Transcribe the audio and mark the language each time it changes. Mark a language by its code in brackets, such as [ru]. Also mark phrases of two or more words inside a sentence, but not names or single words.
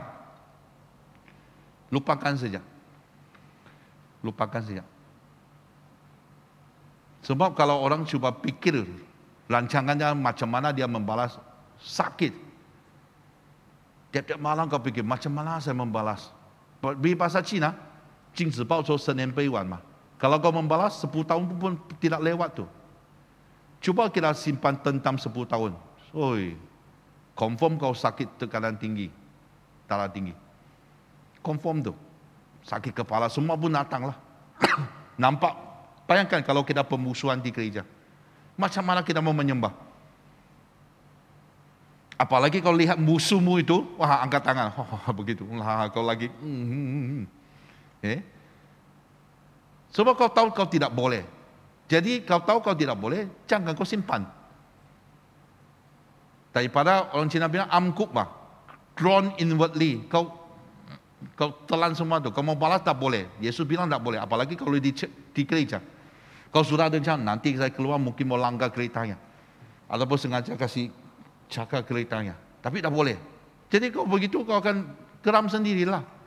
[ms] Lupakan saja. Lupakan saja. Sebab kalau orang cuba pikir rancangannya macam mana dia membalas, sakit. Tiap-tiap malam kau pikir, macam mana saya membalas? Di bahasa Cina, [zh] 君子报仇，十年悲晚嘛. [ms] Kalau kau membalas, 10 tahun pun tidak lewat tu. Cuba kita simpan dendam 10 tahun. confirm kau sakit tekanan tinggi, darah tinggi. Confirm tu. Sakit kepala, semua pun datang lah. Nampak, bayangkan kalau kita pemusuhan di gereja. Macam mana kita mau menyembah? Apalagi kalau lihat musuhmu itu, wah angkat tangan. Begitu, kau lagi. Sebab kau tahu kau tidak boleh. Jadi kau tahu kau tidak boleh, jangan kau simpan. Daripada orang Cina bilang amkup mah, [en] drawn inwardly. [ms] Kau telan semua tu. Kau mau balas tak boleh. Yesus bilang tak boleh. Apalagi kalau di gereja. Kau sudah ada rencana, nanti saya keluar mungkin mau langgar keretanya. Ataupun sengaja kasih jaga keretanya. Tapi tak boleh. Jadi kau begitu kau akan geram sendirilah.